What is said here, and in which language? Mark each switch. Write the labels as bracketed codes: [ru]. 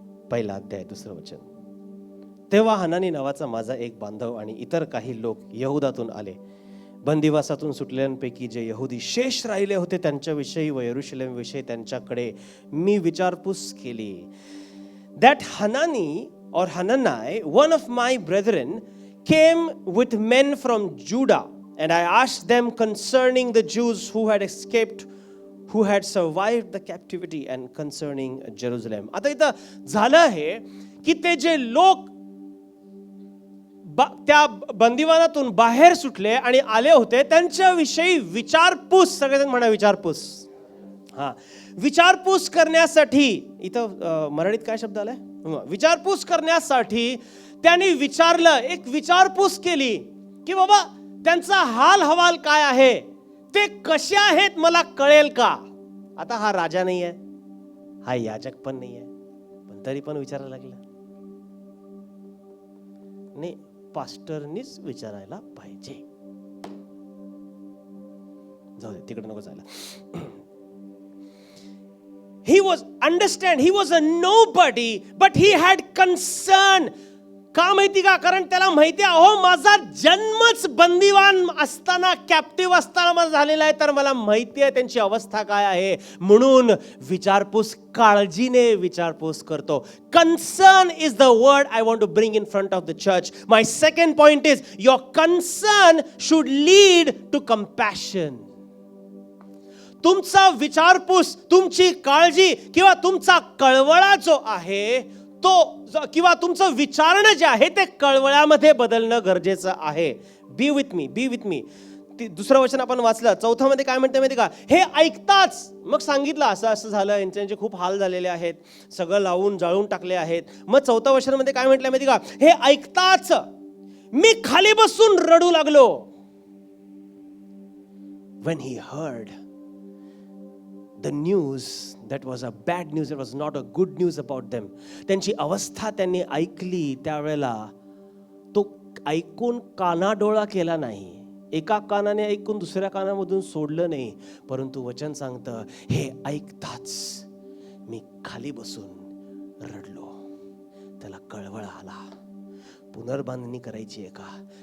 [mr] पहिला अध्याय 2 वचन. तेव्हा हनानी नावाचा माझा एक बांधव आणि इतर काही लोक यहुदातून आले. बंदिवासातून सुटलेल्यांपैकी जे यहुदी शेष राहिले होते त्यांच्याविषयी व यरूशलेम विषयी त्यांच्याकडे मी विचारपूस केली. [en] That Hanani or Hanani, one of my brethren, came with men from Judah, and I asked them concerning the Jews who had escaped, who had survived the captivity, and concerning Jerusalem. [mr] आता इथं झालं हे की ते जे लोक त्या बंदिवानातून बाहेर सुटले आणि आले होते त्यांच्याविषयी विचारपूस, सगळेजण म्हणा विचारपूस. हा, विचारपूस करण्यासाठी इथं मराठीत काय शब्द आलाय? विचारपूस करण्यासाठी त्यांनी विचारलं, एक विचारपूस केली की बाबा त्यांचा हाल हवाल काय आहे, ते कसे आहेत मला कळेल का. आता हा राजा नाही आहे, हा याजक पण नाही आहे, पण तरी पण विचारायला लागला. नाही, पास्टरनीच विचारायला पाहिजे. जाऊ दे, तिकडे नको जायला. [en] He was a nobody, but he had concern. [mr] का माहिती का? कारण त्याला माहिती आहे, माझा जन्मच बंदिवान असताना, कॅप्टिव्ह असताना माझा झालेला आहे, तर मला माहिती आहे त्यांची अवस्था काय आहे. म्हणून विचारपूस, काळजीने विचारपूस करतो. [en] Concern is the word I want to bring in front of the church. My second point is your concern should lead to compassion. [mr] तुमचा विचारपूस, तुमची काळजी किंवा तुमचा कळवळा जो आहे तो, किंवा तुमचं विचारणं जे आहे ते कळवळ्यामध्ये बदलणं गरजेचं आहे. [en] Be with me, be with me. [mr] दुसरं वचन आपण वाचलं, चौथामध्ये काय म्हणते माहिती का? हे ऐकताच मग सांगितलं असं असं झालं, यांचे खूप हाल झालेले आहेत, सगळं लावून जाळून टाकले आहेत. मग चौथ्या वचनामध्ये काय म्हटलं माहिती का? हे ऐकताच मी खाली बसून रडू लागलो. [en] When he heard the news that was a bad news, it was not a good news about them. [mr] त्यांची अवस्था त्यांनी ऐकली त्यावेळेला तो ऐकून कानाडोळा केला नाही, एका कानाने ऐकून दुसऱ्या कानामधून सोडलं नाही, परंतु वचन सांगतं हे ऐकताच मी खाली बसून रडलो. त्याला कळवळा आला. पुनर्बांधणी करायची आहे का?